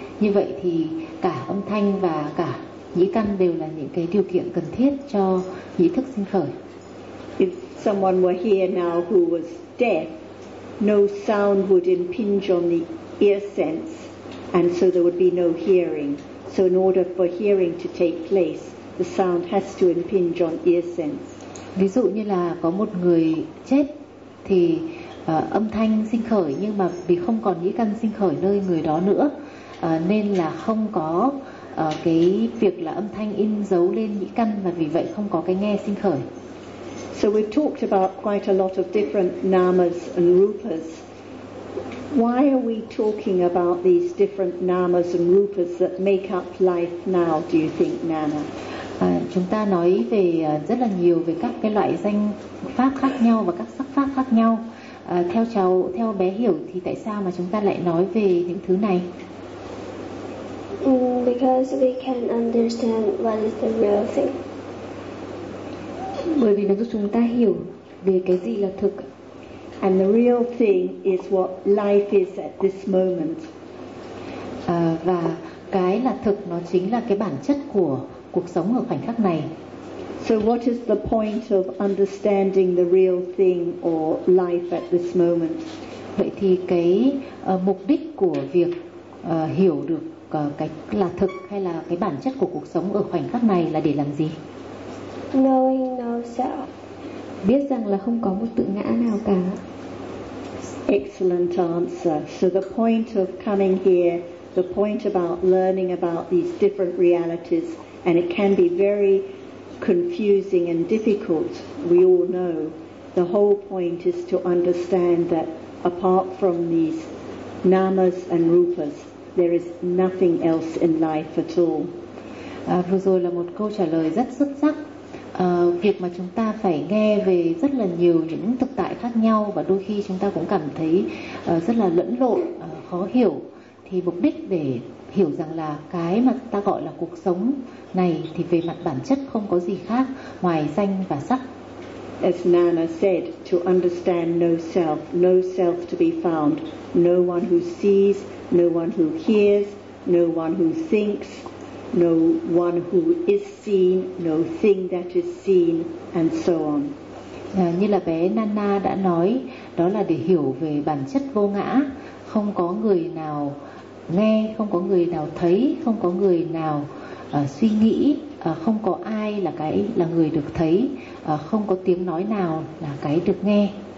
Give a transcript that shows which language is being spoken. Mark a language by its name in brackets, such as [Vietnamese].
[Vietnamese] Như vậy thì cả âm thanh và cả nhĩ căn đều là những cái điều kiện cần thiết cho nhĩ thức sinh khởi. [English] If someone were here now who was deaf, no sound would impinge on the ear sense. And so there would be no hearing. So in order for hearing to take place, the sound has to impinge on ear sense. [Vietnamese] Ví dụ như là có một người chết thì âm thanh sinh khởi, nhưng mà vì không còn nhĩ căn sinh khởi nơi người đó nữa, nên là không có cái việc là âm thanh in dấu lên nhĩ căn, và vì vậy không có cái nghe sinh khởi. [English] So we've talked about quite a lot of different namas and rupas. Why are we talking about these different namas and rupas that make up life now, do you think, Nana? [Vietnamese] Chúng ta nói về rất là nhiều về các cái loại danh pháp khác nhau và các sắc pháp khác nhau. Theo bé hiểu thì tại sao mà chúng ta lại nói về những thứ này? [English] Because we can understand what is the real thing. [Vietnamese] Bởi vì nó giúp chúng ta hiểu về cái gì là thực. [English] And the real thing is what life is at this moment. [Vietnamese] Và cái là thực nó chính là cái bản chất của cuộc sống ở khoảnh khắc này. [English] So what is the point of understanding the real thing or life at this moment? [Vietnamese] Vậy thì cái mục đích của việc hiểu được cái là thực hay là cái bản chất của cuộc sống ở khoảnh khắc này là để làm gì? [English] Knowing no self. [Vietnamese] Biết rằng là không có một tự ngã nào cả. [English] Excellent answer. So the point of coming here, the point about learning about these different realities, and it can be very confusing and difficult, we all know. The whole point is to understand that apart from these namas and rupas, there is nothing else in life at all. [Vietnamese] Vừa rồi là một câu trả lời rất xuất sắc. Việc mà chúng ta phải nghe về rất là nhiều những thực tại khác nhau và đôi khi chúng ta cũng cảm thấy rất là lẫn lộn, khó hiểu, thì mục đích để hiểu rằng là cái mà ta gọi là cuộc sống này thì về mặt bản chất không có gì khác ngoài danh và sắc. [English] As Nana said, to understand no self, no self to be found, no one who sees, no one who hears, no one who thinks, no one who is seen, no thing that is seen, and so on. [Vietnamese] Như là bé Nana đã nói, đó là để hiểu về bản chất vô ngã, không có người nào nghe, không có người nào thấy, không có người nào suy nghĩ, không có ai là cái là người được thấy, không có tiếng nói nào là cái được nghe.